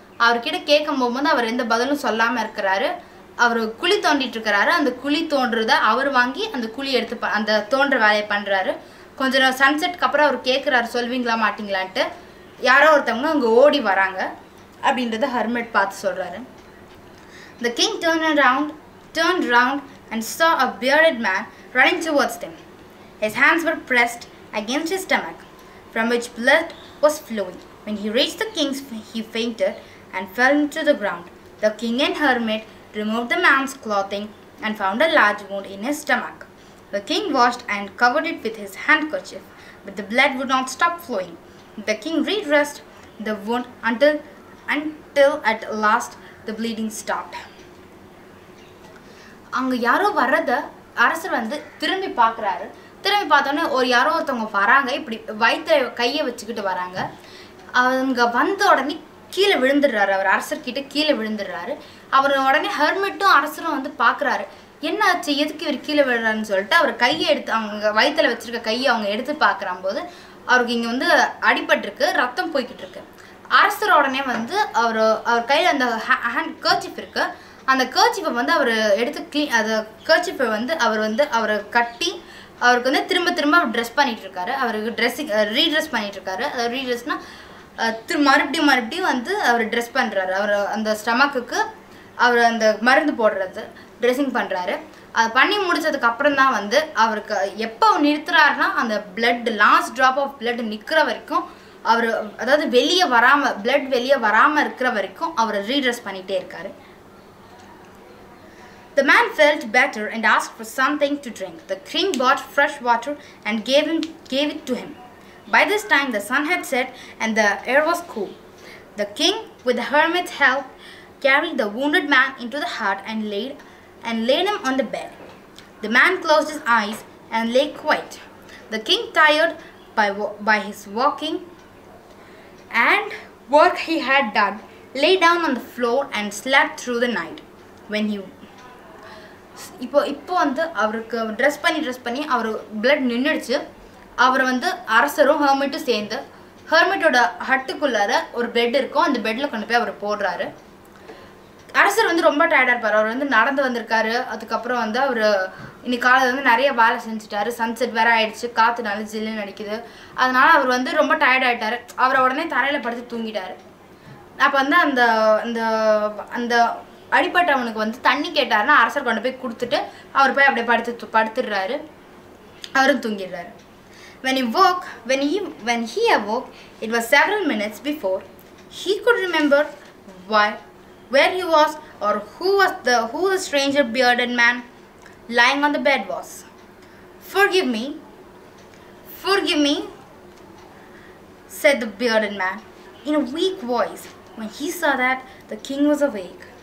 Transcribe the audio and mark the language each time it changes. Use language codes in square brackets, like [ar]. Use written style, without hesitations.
[ta] அவர்கிட்ட கேட்கும் போகும்போது அவர் எந்த பதிலும் சொல்லாமல் இருக்கிறாரு. அவர் குழி தோண்டிட்டு இருக்கிறாரு. அந்த குழி தோன்றத அவர் வாங்கி அந்த குழி எடுத்து அந்த தோன்ற வேலையை பண்ணுறாரு. கொஞ்சம் நேரம் சன்செட்க்கு அப்புறம் அவர் கேட்குறாரு, சொல்வீங்களா மாட்டிங்களான்ட்டு. யாரோ ஒருத்தவங்க அங்கே ஓடி வராங்க அப்படின்றத ஹெர்மிட் பார்த்து சொல்கிறாரு. [en] The king turned round and saw a bearded man running towards them. His hands were pressed against his stomach, from which blood was flowing. When he reached the king, he fainted and fell into the ground. The king and hermit removed the man's clothing and found a large wound in his stomach. The king washed and covered it with his handkerchief, but the blood would not stop flowing. The king redressed the wound until at last the bleeding stopped. [ta] அங்கே யாரோ வர்றத அரசர் வந்து திரும்பி பார்க்குறாரு. திரும்பி பார்த்தோன்னே யாரோ ஒருத்தவங்க வராங்க, இப்படி வயிற்று கையை வச்சுக்கிட்டு வராங்க. அவங்க வந்த உடனே கீழே விழுந்துடுறாரு. அவர் அரசர்கிட்ட கீழே விழுந்துடுறாரு. அவர் உடனே ஹெர்மிட்டும் அரசரும் வந்து பார்க்குறாரு, என்ன ஆச்சு, எதுக்கு இவர் கீழே விழுறாருன்னு சொல்லிட்டு அவர் கையை எடுத்து அவங்க வயிற்றில் வச்சுருக்க கையை அவங்க எடுத்து பார்க்குறாம்போது அவருக்கு இங்கே வந்து அடிபட்டிருக்கு, ரத்தம் போய்கிட்டு இருக்கு. அரசர் உடனே வந்து அவர் கையில் அந்த கர்ச்சிஃப் இருக்குது, அந்த கர்ச்சிஃபை வந்து அவர் எடுத்து அந்த கர்ச்சிஃபை வந்து அவரை கட்டி அவருக்கு வந்து திரும்ப அவர் ட்ரெஸ் பண்ணிகிட்ருக்காரு. அவருக்கு ரீட்ரெஸ் பண்ணிகிட்ருக்காரு. அதாவது ரீட்ரெஸ்னால் மறுபடியும் வந்து அவர் ட்ரெஸ் பண்ணுறாரு. அவர் அந்த ஸ்டமக்குக்கு அவர் அந்த மருந்து போடுறது ட்ரெஸ்ஸிங் பண்ணுறாரு. அது பண்ணி முடிச்சதுக்கு அப்புறம் தான் வந்து அவருக்கு எப்போ நிறுத்துறாருன்னா அந்த blood last drop of blood நிற்கிற வரைக்கும் அவர், அதாவது பிளட் வெளியே வராமல் இருக்கிற வரைக்கும் அவர் ரீட்ரெஸ் பண்ணிகிட்டே இருக்காரு. [en] The man felt better and asked for something to drink. The king bought fresh water and gave it to him. By this time the sun had set and the air was cool. The king, with the hermit's help, carried the wounded man into the hut and laid him on the bed. The man closed his eyes and lay quiet. The king, tired by his walking and work he had done, lay down on the floor and slept through the night. When he [ta] இப்போ வந்து அவருக்கு dress பண்ணி அவர் blood நின்றுடுச்சு. அவர் வந்து அரசரும் ஹெர்மிட்டும் சேர்ந்து ஹெர்மிட்டோட ஹட்டுக்குள்ளார ஒரு bed இருக்கும், அந்த பெட்டில் கொண்டு போய் அவர் போடுறாரு. அரசர் வந்து ரொம்ப டயர்டாக இருப்பார். அவர் வந்து நடந்து வந்திருக்காரு. அதுக்கப்புறம் வந்து அவர் இன்னைக்கு காலையில் வந்து நிறைய வேலை செஞ்சுட்டாரு. சன்செட் வேற ஆயிடுச்சு, காற்று நல்லா ஜில்லுன்னு அடிக்குது. அதனால அவர் வந்து ரொம்ப டயர்ட் ஆகிட்டார். அவரை உடனே தரையில் படுத்து தூங்கிட்டார். அப்போ வந்து அந்த அந்த அந்த அடிப்பட்டவனுக்கு வந்து தண்ணி கேட்டாருன்னா அரசர் கொண்டு போய் கொடுத்துட்டு அவர் போய் அப்படியே படுத்துடுறாரு. அவரும் தூங்கிடுறாரு. [en] When he awoke, it was several minutes before he could remember where he was or who the stranger bearded man lying on the bed was. Forgive me, said the bearded man in a weak voice when he saw that the king was awake.